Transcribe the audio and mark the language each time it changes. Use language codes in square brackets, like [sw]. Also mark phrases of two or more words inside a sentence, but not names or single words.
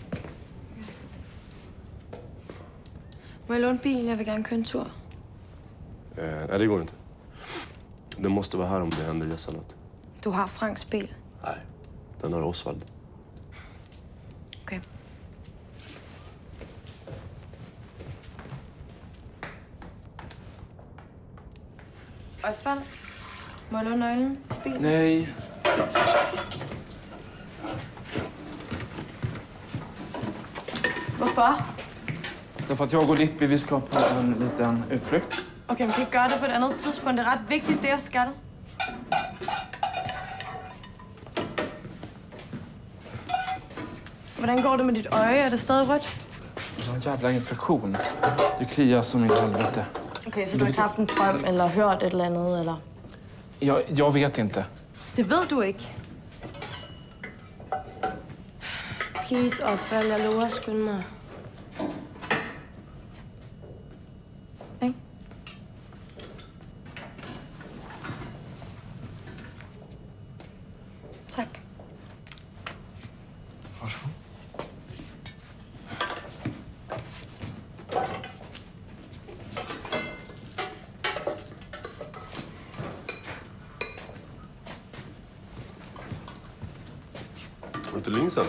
[da] Må jeg låne bilen? Jeg vil gerne køre en tur. [sv] Nej, det går inte. Den måste vara här om det händer Jessan något. Du har Franks bil. Nej, den har Osvald. Okay. [da] Osvald, må jeg låne nøglen til bilen? Nej. Hvorfor? [sv] Därför att jag och Lippi, vi ska på en liten utflykt. [da] Okay, men kan I gøre det på et andet tidspunkt? Det er ret vigtigt, det jeg skal. Hvordan går det med dit øje? Er det stadig rødt? [sv] Jag har en jävla infektion. Det kliar som i helvete. [da] Okay, så du har ikke haft en drøm eller hørt et eller andet, eller? [sv] Jag vet inte. [da] Det ved du ikke. Please, Osvald, jeg lover at skynde mig. Ikke? Tak. [sv] Varsågod. Har du inte linsen?